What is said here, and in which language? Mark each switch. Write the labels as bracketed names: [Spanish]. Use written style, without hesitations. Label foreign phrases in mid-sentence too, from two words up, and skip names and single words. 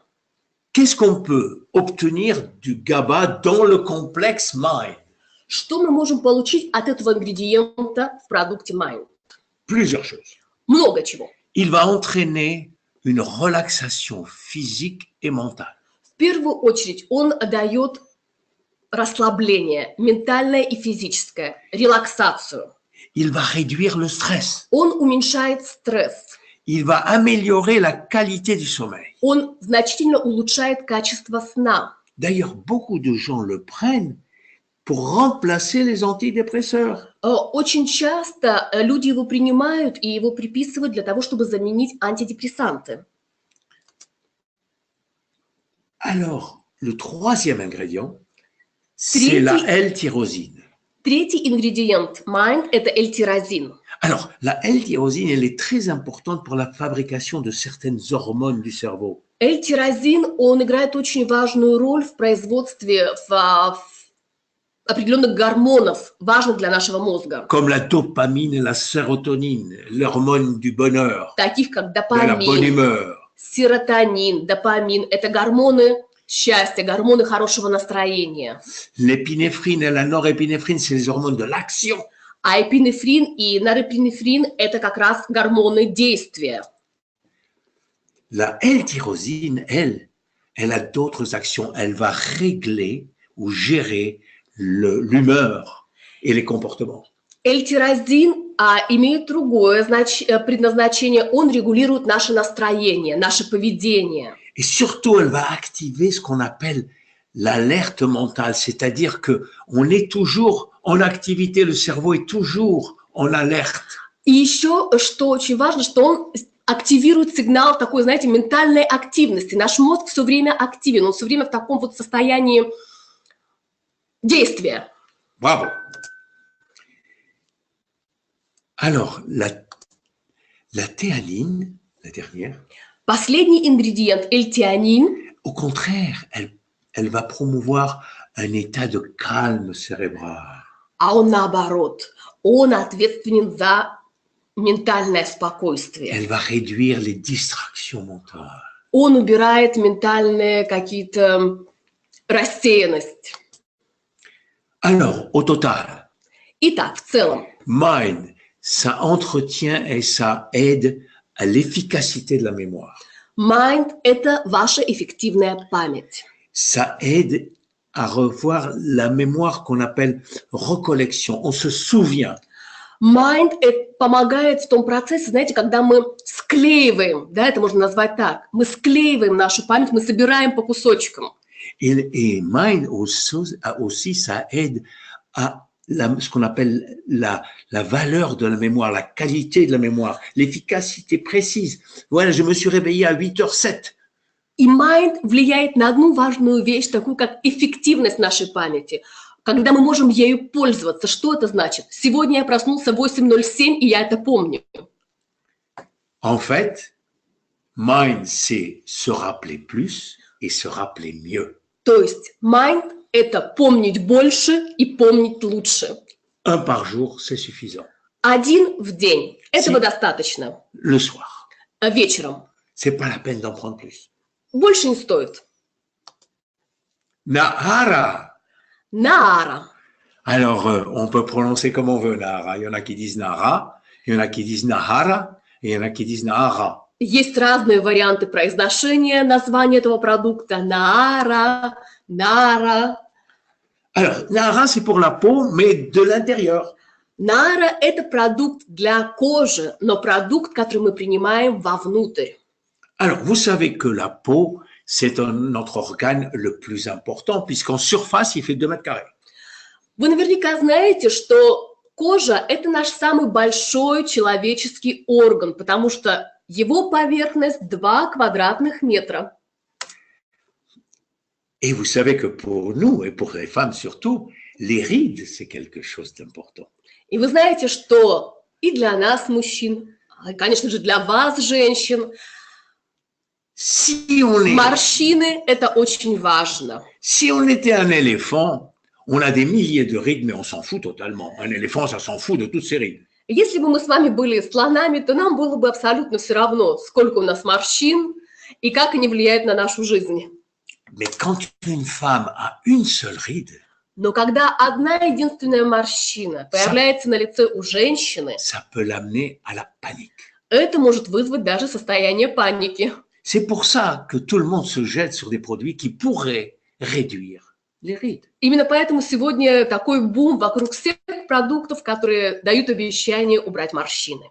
[French] Qu'est-ce qu'on peut obtenir du GABA dans le complexe Mind? [Russian] Что мы можем получить от этого ингредиента в продукте Mind? [French] Plusieurs choses. [Russian] Много чего. [French] Il va entraîner une relaxation physique et mentale. [Russian] В первую очередь он дает расслабление, ментальное и физическое, релаксацию. [French] Il va réduire le stress. [Russian] Он уменьшает стресс. [French] Il va améliorer la qualité du sommeil. [Russian] Он значительно улучшает качество сна. [French] D'ailleurs, beaucoup de gens le prennent pour remplacer les antidépresseurs. [Russian] Очень часто люди его принимают и его приписывают для того, чтобы заменить антидепрессанты. [French] Alors, le troisième ingrédient, c'est la L-tyrosine. [Russian] Третий ингредиент Mind – это L-тирозин. [French] Alors, la L-tyrosine, elle est très importante pour la fabrication de certaines hormones du cerveau. [Russian] L-тирозин, он играет очень важную роль в производстве определенных гормонов, важных для нашего мозга. [French] Comme la dopamine et la sérotonine, l'hormone du bonheur, [Russian] Таких как [French] de la bonne [Russian] допамин, [French] humeur. [Russian] серотонин, допамин – это гормоны счастья, гормоны хорошего настроения. [French] L'épinéphrine et la norépinéphrine, c'est les hormones de l'action. [Russian] А эпинефрин и норепинефрин – это как раз гормоны действия. [French] La L-tyrosine, elle a d'autres actions. Elle va régler ou gérer l'humeur et les comportements. [Russian] L-тирозин имеет другое предназначение. Он регулирует наше настроение, наше поведение. [French] Et surtout, elle va activer ce qu'on appelle l'alerte mentale, c'est-à-dire que on est toujours en activité, le cerveau est toujours en alerte. [Russian] И еще, что очень важно, что он активирует сигнал такой, знаете, ментальной активности. Наш мозг все время активен, он все время в таком вот состоянии действия. [French] Bravo. Alors, la théanine, la dernière, [Russian] Последний ингредиент, L-тианин, [French] au contraire, elle va promouvoir un état de calme cérébral. [Russian] а он наоборот, он ответственен за ментальное спокойствие. [French] Elle va réduire les distractions mentales. [Russian] Он убирает ментальные какие-то рассеянность. [French] Alors, au total, [Russian] Итак, в целом, [French] Mind, ça entretient et ça aide à l'efficacité de la mémoire. [Russian] Mind – это ваша эффективная память. [French] Ça aide à revoir la mémoire qu'on appelle recollection. On se souvient. [Russian] Mind помогает в том процессе, знаете, когда мы склеиваем, да, это можно назвать так, мы склеиваем нашу память, мы собираем по кусочкам. [French] Et Mind aussi, ça aide à ce qu'on appelle la valeur de la mémoire, la qualité de la mémoire, l'efficacité précise. Voilà, je me suis réveillé à 8h07. [Russian] И Mind влияет на одну важную вещь, такую как эффективность нашей памяти. Когда мы можем ею пользоваться, что это значит? Сегодня я проснулся в 8:07, и я это помню. [French] En fait, Mind, c'est se rappeler plus et se rappeler mieux. [Russian] То есть Mind – это помнить больше и помнить лучше. [French] Un par jour, c'est suffisant. [Russian] Один в день. Этого достаточно. [French] Le soir. [Russian] Вечером. [French] C'est pas la peine d'en prendre plus. [Russian] Больше не стоит. [French] Nahara. [Russian] Наара. [French] Alors, on peut prononcer comme on veut, Nahara. Il y en a qui disent Nahara, il y en a qui disent Nahara, et il y en a qui disent Nahara. [Russian] Есть разные варианты произношения названия этого продукта. Наара, Нара. [French] Alors, Nahara, c'est pour la peau, mais de l'intérieur. [Russian] Нара – это продукт для кожи, но продукт, который мы принимаем вовнутрь. [French] Alors, vous savez que la peau, c'est notre organe le plus important, puisqu'en surface, il fait 2 mètres carrés. [Russian] Вы наверняка знаете, что кожа – это наш самый большой человеческий орган, потому что его поверхность 2 квадратных метра. [French] Et vous savez que pour nous, et pour les femmes surtout, les rides, c'est quelque chose d'important. [Russian] И вы знаете, что и для нас, мужчин, и, конечно же, для вас, женщин, [French] Si on [Russian] морщины – это очень важно. [French] Si on était un éléphant, on a des milliers de rides, mais on s'en fout totalement. Un éléphant, ça s'en fout de toutes ses rides. [Russian] Если бы мы с вами были слонами, то нам было бы абсолютно все равно, сколько у нас морщин и как они влияют на нашу жизнь. [French] Mais quand une femme a une seule ride, [Russian] Но когда одна единственная морщина появляется на лице у женщины, [French] ça peut l'amener à la panique. [Russian] это может вызвать даже состояние паники. [French] C'est pour ça que tout le monde se jette sur des produits qui pourraient réduire les rides. [Russian] Именно поэтому сегодня такой бум вокруг всех продуктов, которые дают обещание убрать морщины.